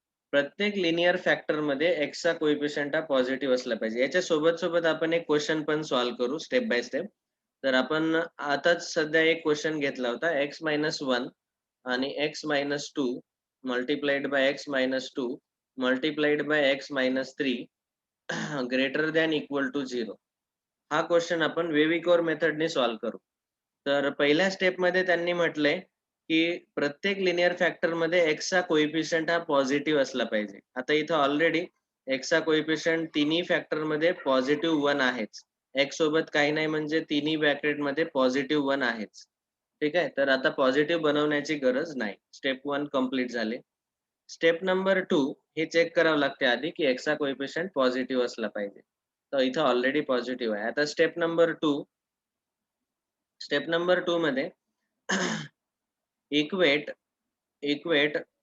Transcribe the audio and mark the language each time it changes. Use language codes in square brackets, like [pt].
[mr] प्रत्येक linear factor मध्ये x चा कोएफिशियंट हा पॉझिटिव्ह असला पाहिजे. याच्या सोबत सोबत आपण एक क्वेश्चन पण सॉल्व्ह करू स्टेप बाय स्टेप. तर आपण आताच सध्या एक क्वेश्चन घेतला होता x-1 आणि x-2 [en] multiplied by x minus 2 multiplied by x minus 3 greater than equal to 0. [mr] हा क्वेश्चन आपण वेव्हिकोर मेथडने सॉल्व्ह करू. तर पहिल्या स्टेप मध्ये त्यांनी म्हटलंय की प्रत्येक लिनियर फॅक्टर मध्ये x चा कोएफिशियंट हा पॉझिटिव्ह असला पाहिजे. आता इथं ऑलरेडी x चा कोएफिशियंट तिन्ही फॅक्टर मध्ये पॉझिटिव्ह 1 आहेच. x सोबत काही नाही म्हणजे तिन्ही ब्रॅकेट मध्ये पॉझिटिव्ह 1 आहेच. ठीक आहे, तर आता पॉझिटिव्ह बनवण्याची गरज नाही. स्टेप 1 कंप्लीट झाले. स्टेप नंबर 2 हे चेक करावं लागते आधी की x चा कोएफिशियंट पॉझिटिव्ह असला पाहिजे. तर इथं ऑलरेडी पॉझिटिव्ह आहे. आता स्टेप नंबर 2 मध्ये equate